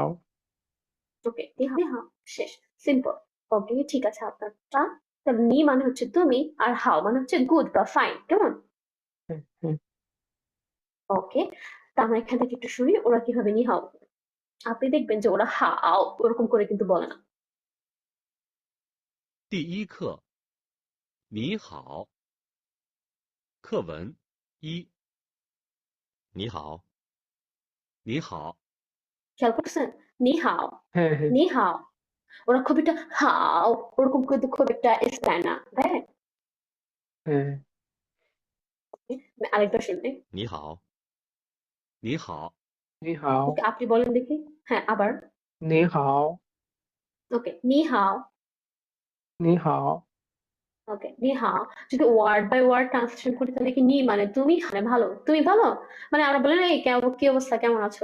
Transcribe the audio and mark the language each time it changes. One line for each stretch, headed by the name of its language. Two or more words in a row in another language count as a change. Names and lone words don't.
Bangla: ওকে,
Chinese: 你好，你好.
Bangla: শেষ। সিম্পল। ওকে, ঠিক আছে আপনারটা। তাহলে নি মানে হচ্ছে তুমি, আর হাও মানে হচ্ছে গুড বা ফাইন, কেমন? হ্যাঁ, হ্যাঁ। ওকে, তা আমরা এখান থেকে একটু শুনি ওরা কিভাবে
Chinese: 你好.
Bangla: আপনি দেখবেন যে ওরা হাও ওরকম করে কিন্তু বলে না।
Chinese: 第一课，你好。课文一，你好，你好，
Bangla: খেয়াল করছেন?
Chinese: 你好,
Bangla: হ্যাঁ, হ্যাঁ,
Chinese: 你好.
Bangla: ওরা খুব একটা হাও ওরকম কিন্তু খুব একটা স্টাইল না, রাইট? হ্যাঁ। আরেকবার শুনবে।
Chinese: 你好，你好，你好,
Bangla: ওকে, আপনি বলেন দেখি। হ্যাঁ, আবার।
Chinese: 你好, ওকে, 你好. 你好. ওকে, 你好.
Bangla: যদি
English: word by word translation
Bangla: করি তাহলে কি নি মানে তুমি, মানে ভালো, তুমি ভালো। মানে আমরা বলি না এই কি অবস্থা, কেমন আছো?